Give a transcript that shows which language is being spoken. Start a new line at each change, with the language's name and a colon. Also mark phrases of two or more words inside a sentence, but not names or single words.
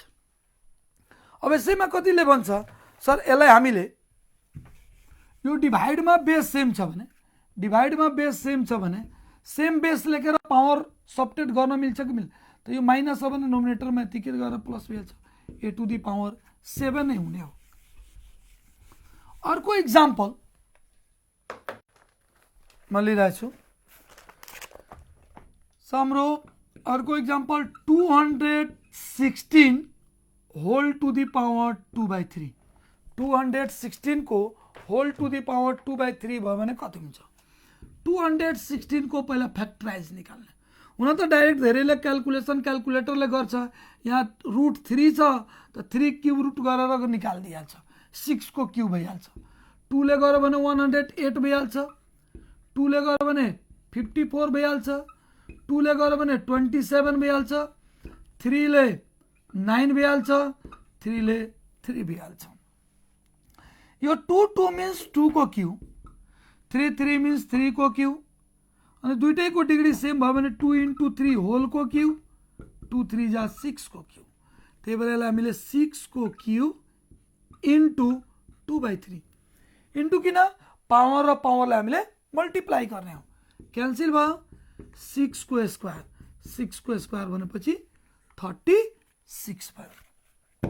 Nepali: अब यसैमा कतिले भन्छ सर यसलाई हामीले यो डिभाइडमा
English: base same
Nepali: छ भने
English: same base
Nepali: लेखेर
English: power subtract
Nepali: गर्न मिल्छ कि मिल्छ, तो यो माइनस हो भने नोमिनेटरमा यतिकै गरेर प्लस भइहाल्छ,
English: a to the power 7
Nepali: नै हुने हो। अर्को एक्जाम्पल म लिइरहेको छु, हाम्रो अर्को एक्जाम्पल
English: 216 whole to the power 2/3.
Nepali: 216 को
English: whole to the power 2/3
Nepali: भयो भने कति हुन्छ। 216 को पहिला फ्याक्टराइज निकाल्ने हुन त डाइरेक्ट धेरैले क्याल्कुलेटरले गर्छ, यहाँ √3 छ त 3
English: cube root
Nepali: गरेर निकाल्दिहाल्छ, 6 को क्यूब भइहाल्छ। 2 ले गर्यो भने 108 भइहाल्छ, 2 ले गर्यो भने 54 भइहाल्छ, 2 ले गर्यो भने 27 भइहाल्छ, 3 ले 9 भइहाल्छ, 3 ले 3 भइहाल्छ। यो 2 मीन्स 2 को क्यूब, 3 मीन्स 3 को क्यूब, अनि दुईटैको डिग्री सेम भयो भने 2 × 3 होल को क्यूब, 2 3 जा 6 को क्यूब, त्यही भएर यसलाई हामीले 6 को क्यूब
English: into 2/3 into
Nepali: किन पावर र पावरलाई हामीले मल्टिप्लाई गर्ने हो, क्यान्सल भयो, 6 को स्क्वायर भनेपछि 36 भयो।